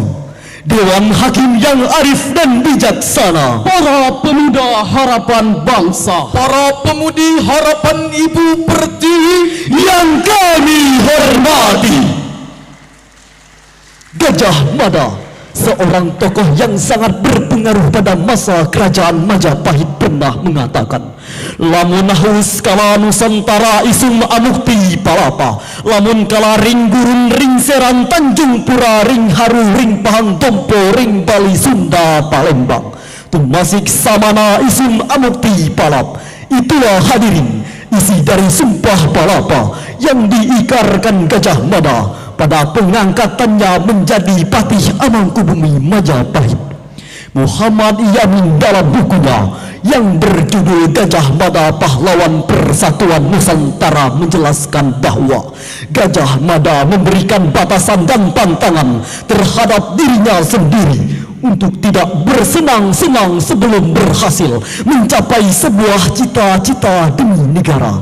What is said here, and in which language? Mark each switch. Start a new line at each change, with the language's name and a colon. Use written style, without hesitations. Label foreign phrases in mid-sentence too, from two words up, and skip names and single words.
Indonesian: Dewan Hakim yang arif dan bijaksana, para pemuda harapan bangsa, para pemudi harapan Ibu Pertiwi yang kami hormati.
Kawi: Gajah Mada,
Indonesian: seorang tokoh yang sangat berpengaruh pada masa kerajaan Majapahit, pernah mengatakan,
Kawi: lamun haus kala Nusantara isum amukti palapa, lamun kala ring gurun ring Serang Tanjung Pura ring Haru ring Pahang Tompo ring Bali Sunda Palembang tumasik samana isum amukti palap.
Indonesian: Itulah hadirin isi dari sumpah palapa yang diikarkan Gajah Mada pada pengangkatannya menjadi Patih Amangkubumi Majapahit. Muhammad Yamin dalam bukunya yang berjudul Gajah Mada Pahlawan Persatuan Nusantara menjelaskan bahwa Gajah Mada memberikan batasan dan pantangan terhadap dirinya sendiri untuk tidak bersenang-senang sebelum berhasil mencapai sebuah cita-cita demi negara.